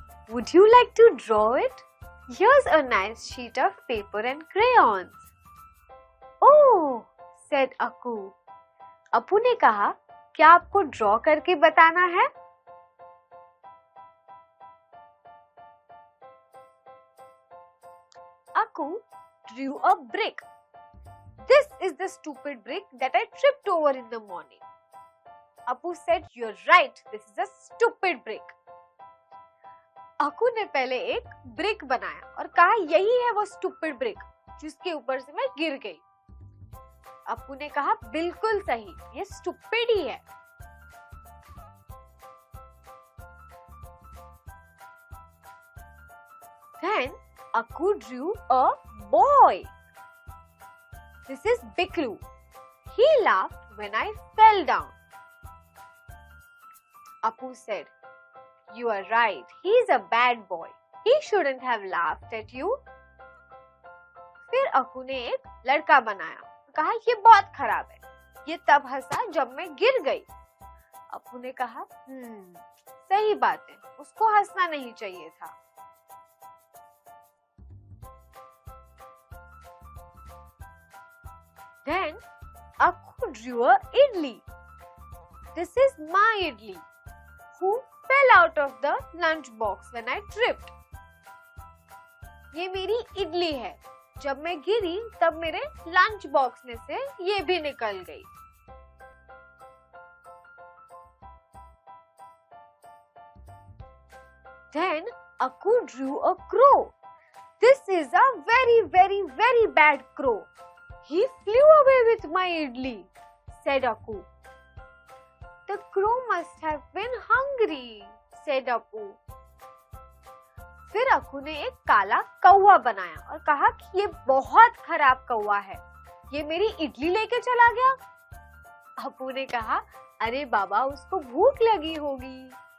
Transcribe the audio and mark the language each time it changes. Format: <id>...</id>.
<en>Would you like to draw it? Here's a nice sheet of paper and crayons. Oh, said Akku.</en> <hi>Appu ने कहा, क्या आपको draw करके बताना है?</hi> <en>Aku drew a brick. This is the stupid brick that I tripped over in the morning. Apu said, "You're right. This is a stupid brick."</en> <hi>Aku ने पहले एक ब्रिक बनाया और कहा यही है वो</hi> <en>stupid brick</en> <hi>जिसके ऊपर से मैं गिर गई। अप्पू ने कहा बिल्कुल सही, ये stupid ही है।</hi> <en>Then Aku drew a boy. This is Biklu. He laughed when I fell down. Apu said, "You are right. He is a bad boy. He shouldn't have laughed at you."</en> <hi>फिर अकू ने एक लड़का बनाया, कहा ये बहुत खराब है, ये तब हंसा जब मैं गिर गई। अप्पू ने कहा सही बात है, उसको हंसना नहीं चाहिए था।</hi> <en>Then Aku drew a idli. This is my idli, who fell out of the lunch box when I tripped.</en> <hi>ये मेरी इडली है, जब मैं गिरी तब मेरे लंच बॉक्स में से ये भी निकल गई।</hi> <en>Then Aku drew a crow. This is a very, very, very bad crow. He flew away with my idli, said Aku. The crow must have been hungry, said Apu.</en> <hi>फिर अकू ने एक काला कौवा बनाया और कहा कि ये बहुत खराब कौवा है, ये मेरी इडली लेके चला गया। अप्पू ने कहा अरे बाबा, उसको भूख लगी होगी।</hi>